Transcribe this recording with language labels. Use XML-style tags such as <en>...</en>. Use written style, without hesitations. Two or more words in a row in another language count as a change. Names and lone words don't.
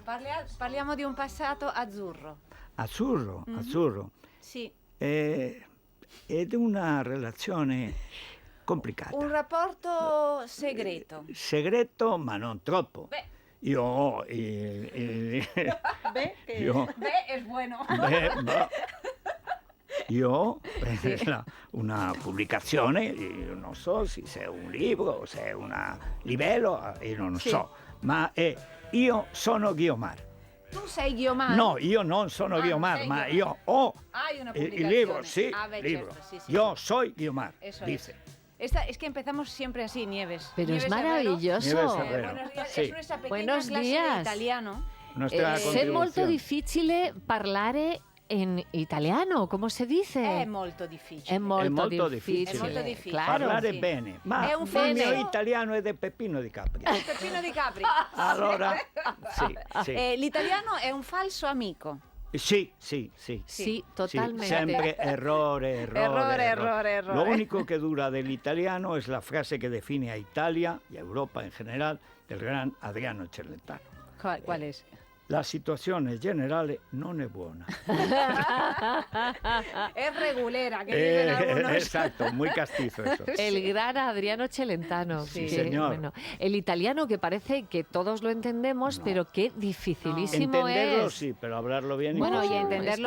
<it>Parliamo di un passato azzurro. Azzurro, azzurro. Sì. Ed una relazione complicata. Un rapporto segreto. Segreto, ma non troppo. Beh. Io ho Beh, io-</it> <es>es bueno.</es> <it>beh, io ho una pubblicazione, io non so se è un libro, se è un livello, io non Sì. so, ma è Io sono Guiomar. Tu sei Guiomar? No, io non sono Ah, Guiomar, sei ma Guiomar. io ho</it> <es>Hay una</es> <it>il</it> <es>publicación. libro, sí,</es> <it>Ah, beh, libro. certo,</it> <es>sí, sí, Yo sí. soy Guiomar, Eso dice. es que empezamos siempre así, Nieves. Pero Nieves es Herrero. maravilloso. Nieves Herrero. Buenos días. Sí. Es nuestra pequeña Buenos clase de días. italiano. Nuestra</es> <it>È contribuzione. molto difficile parlare in italiano, come si dice? È molto difficile. È molto, molto difficile. difficile. È molto difficile.</it> <es>Claro.</es> <it>Parlare sì. bene, ma È un il falso- mio italiano è del Peppino di Capri. Peppino di Capri. Allora, sì. L'italiano è un falso amico. Sì. Sì, totalmente. Sempre errore. Errore.</it> <es>Lo único que dura del italiano es la frase que define a Italia y a Europa en general del gran Adriano Celentano. ¿Cuál es?</es> <it>La situazione generale non è buona.</it> <es>Es regulera, que dicen algunos. Exacto, muy castizo eso. El gran Adriano Celentano. Sí, que, señor. bueno, el italiano que parece que todos lo entendemos, No. pero qué dificilísimo Entenderlo es. sí, pero hablarlo bien Bueno, y imposible. entenderlo</es>